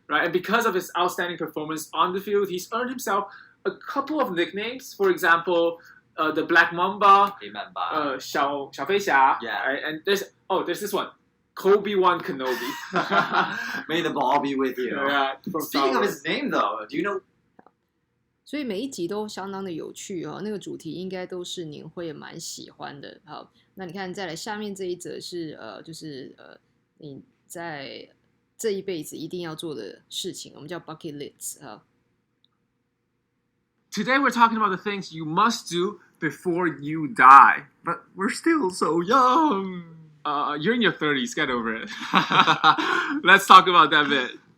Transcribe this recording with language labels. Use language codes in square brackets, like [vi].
[en] Right, and because of his outstanding performance on the field, he's earned himself a couple of nicknames. For example, the Black Mamba, 小飞侠, yeah. Right? And there's this one, Kobe-1 Kenobi. May the ball be with you. Yeah, Speaking of his name, though, do you know? [zh] 所以每一集都相当的有趣那个主题应该都是您会蛮喜欢的那你看再来下面这一则是就是你在这一辈子一定要做的事情，我们叫 bucket list [en] Today we're talking about the things you must do before you die. But we're still so young. You're in your 30s, get over it. Let's talk about that bit.